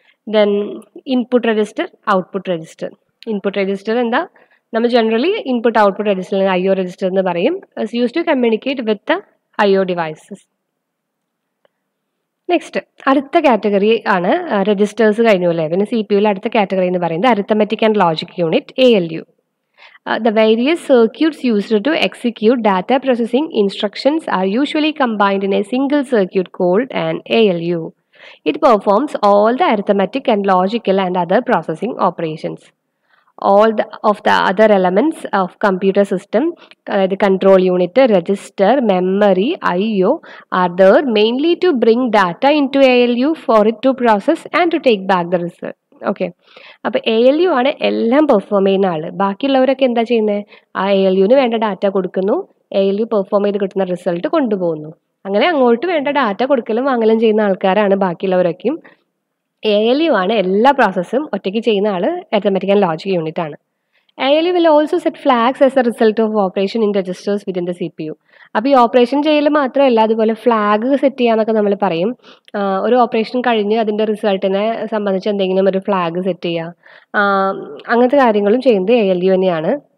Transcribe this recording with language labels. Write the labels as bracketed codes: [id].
[ml] Then input register, output register. Input register എന്താ, നമ്മൾ generally input output register അല്ലെങ്കിൽ IO register എന്ന് പറയും. [en] It's use to communicate with the IO devices. [ml] Next അടുത്ത category ആണ് registers കഴിഞ്ഞു അല്ലേ. പിന്നെ CPU അടുത്ത കാറ്റഗറി എന്ന് പറയുന്നത് arithmetic and logic unit, ALU. [en] The various circuits used to execute data processing instructions are usually combined in a single circuit called an ALU. It performs all the arithmetic and logical and other processing operations. All of the other elements of computer system, the control unit, register, memory, IO, are there mainly to bring data into ALU for it to process and to take back the result. [ml] Okay, അപ്പോൾ ALU ആണ് എല്ലാം perform ചെയ്യുന്ന ആൾ. ബാക്കിയുള്ളവരൊക്കെ എന്താ ചെയ്യുന്നത്, ആ ALUവിന് വേണ്ട data കൊടുക്കുന്നു, ALU പെർഫോം ചെയ്ത് കിട്ടുന്ന റിസൾട്ട് കൊണ്ടുപോകുന്നു. അങ്ങനെ അങ്ങോട്ട് വേണ്ട ഡാറ്റ കൊടുക്കലും വാങ്ങലും ചെയ്യുന്ന ആൾക്കാരാണ് ബാക്കിയുള്ളവരൊക്കെയും. ALU ആണ് എല്ലാ പ്രോസസ്സും ഒറ്റയ്ക്ക് ചെയ്യുന്ന ആൾ, അരിത്തമെറ്റിക് ആൻഡ് ലോജിക് യൂണിറ്റ് ആണ്. [en] ALU will also set flags as a result of operation in registers within the CPU. [ml] അപ്പോൾ ഈ ഓപ്പറേഷൻ ചെയ്യൽ മാത്രമല്ല, അതുപോലെ ഫ്ലാഗ് സെറ്റ് ചെയ്യാന്നൊക്കെ നമ്മൾ പറയും. ഒരു ഓപ്പറേഷൻ കഴിഞ്ഞ് അതിൻ്റെ റിസൾട്ടിനെ സംബന്ധിച്ച് എന്തെങ്കിലും ഒരു ഫ്ലാഗ് സെറ്റ് ചെയ്യുക, അങ്ങനത്തെ കാര്യങ്ങളും ചെയ്യുന്നത് ALU തന്നെയാണ്.